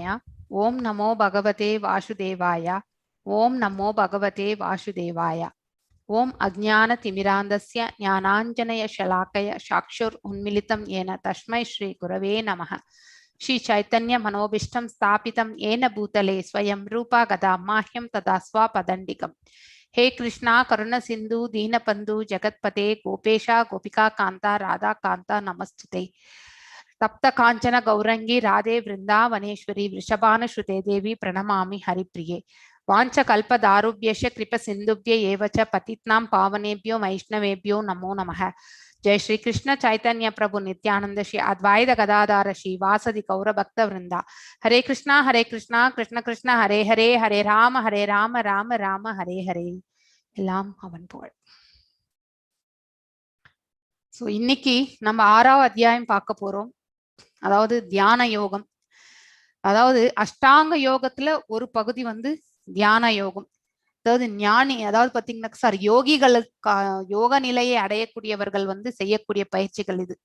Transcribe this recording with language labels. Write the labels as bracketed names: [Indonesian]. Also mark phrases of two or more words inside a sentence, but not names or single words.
[Sanskrit] ओम् नमो भगवते वासुदेवाय. ओम् नमो भगवते वासुदेवाय. ओम् अज्ञान तिमिरान्धस्य ज्ञानाञ्जन शलाकया चक्षुर् उन्मीलितं येन तस्मै श्री गुरवे नमः. श्री चैतन्य मनोऽभीष्टं स्थापितं येन भूतले स्वयं रूपः कदा मह्यं ददाति स्वपदान्तिकम्. हे कृष्णा करुण सिंधु दीनबंधु जगतपते गोपेशा गोपिका कांता राधा कांता नमस्तुते. तप्त कांचन गौरंगी राधे वृंदावनेश्वरी वृषभानुसुते देवी प्रणमामि हरिप्रिये. वाञ्छकल्पदारुभ्यश्च कृपसिन्धुभ्य एव च पतितानां पावनेभ्यो वैष्णवेभ्यो नमो नमः. जय श्री कृष्ण चैतन्य प्रभु नित्यानंद श्री अद्वैत गदाधर श्री वासदि गौर भक्त वृंदा. हरे कृष्णा कृष्ण कृष्ण हरे हरे हरे राम राम राम हरे हरे. [Tamil] எல்லாம் அவன் புகழ். சோ இன்னைக்கு நம்ம 6வது அத்தியாயம் பார்க்க போறோம். அதாவது தியான யோகம். அதாவது அஷ்டாங்க யோகத்துல ஒரு பகுதி தியான யோகம். அதாவது ஞானி, அதாவது பாத்தீங்கன்னா யோகிகளுக்கு யோக நிலையை அடையக்கூடியவர்கள் செய்யக்கூடிய பயிற்சிகள் இது.